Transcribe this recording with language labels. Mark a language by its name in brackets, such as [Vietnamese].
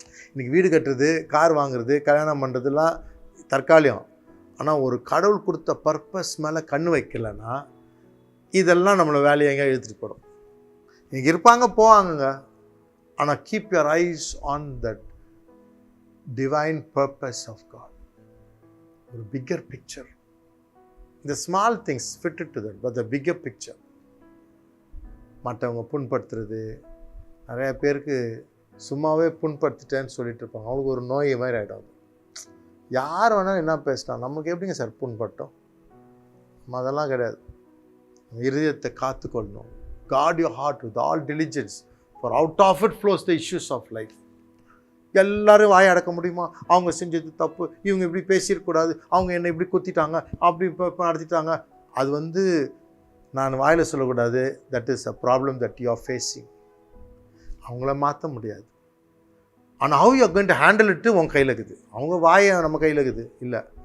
[Tamil] இன்றைக்கி வீடு கட்டுறது, கார் வாங்குறது, கல்யாணம் பண்ணுறதுலாம் தற்காலிகம். ஆனால் ஒரு கடவுள் கொடுத்த பர்பஸ் மேலே கண் வைக்கலைன்னா இதெல்லாம் நம்மளை வேலையை எங்கே இழுத்துட்டு போடும். இன்றைக்கி இருப்பாங்க போவாங்கங்க, ஆனால் [English] Keep your eyes on that divine purpose of God. ஒரு bigger picture. The small things fit to that, but the bigger picture. [Tamil] மற்றவங்க புண்படுத்துறது, நிறைய பேருக்கு சும்மாவே புண்படுத்திட்டேன்னு சொல்லிட்டு இருப்பாங்க. அவங்களுக்கு ஒரு நோய் மாதிரி ஆகிடும். யார் வேணாலும் என்ன பேசலாம், நமக்கு எப்படிங்க சார் புண்பட்டோம்? அதெல்லாம் கிடையாது. இருதயத்தை காத்துக்கொள்ளணும். [English] guard your heart with all diligence, for out of it flows the issues of life. [Tamil] எல்லோரும் வாயை அடக்க முடியுமா? அவங்க செஞ்சது தப்பு, இவங்க இப்படி பேசிடக்கூடாது, அவங்க என்னை இப்படி குத்திட்டாங்க, அப்படி இப்போ நடத்திட்டாங்க. அது நான் வாயில் சொல்லக்கூடாது. [English] That is a problem that you are facing. [Tamil] அவங்கள மாற்ற முடியாது. ஆனால் [English] how you are going to handle it [Tamil] உன் கையில் இருக்குது. அவங்க வாயை நம்ம கையில் இருக்குது இல்லை.